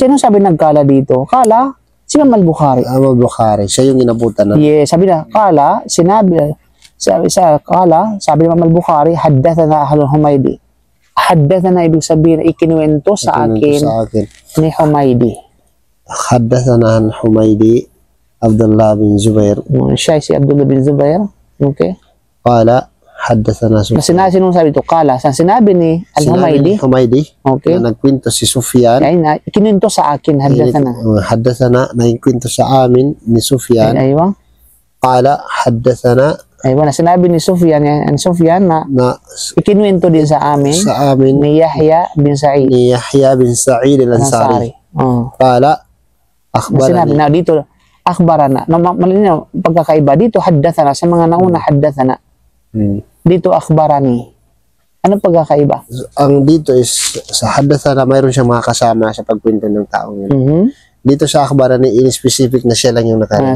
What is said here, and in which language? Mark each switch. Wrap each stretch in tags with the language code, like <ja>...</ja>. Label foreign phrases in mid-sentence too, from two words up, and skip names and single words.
<tl>Now, sino sabi nagkala dito? Kala? Si Imam al-Bukhari. Al-Bukhari. Siya yung inabutan na. Yeah, sabi na, kala, sabi ni Imam al-Bukhari, haddathana al-Humaydi. Haddathana ibig sabihin, ikinuwento sa akin ni Humaydi.</tl> <ar>حدثنا الحميدي، عبد الله بن الزبير.</ar> <tl>Siya si Abdullah bin Zubair. Okay.</tl> <ar>قال، حدثنا سفيان.</ar> <tl>Sinong sabi ito? Kala. Sinabi ni al-Humaydi. Okay. Na nagkwento si Sufyan. Ikinuwento sa akin, haddathana. Haddathana, nagkwento sa amin ni Sufyan. Aywa.</tl> <ar>قال، حدثنا.</ar> <tl>Aywa na sinabi ni Sufyan, na ikinuwento din sa amin ni Yahya bin Sa'id. Al-Ansari.</tl> <ar>قال، أخبرني.</ar> <tl>Na dito, akhbarana. Malinaw, pagkakaiba. Dito, haddathana. Sa mga nauna, haddathana. Dito, akhbarani. Ano pagkakaiba? Ang dito is, sa haddathana, mayroon siyang mga kasama sa pagkwento ng taong yun. Dito sa akhbarani, in specific na siya lang yung nakarinig.</tl>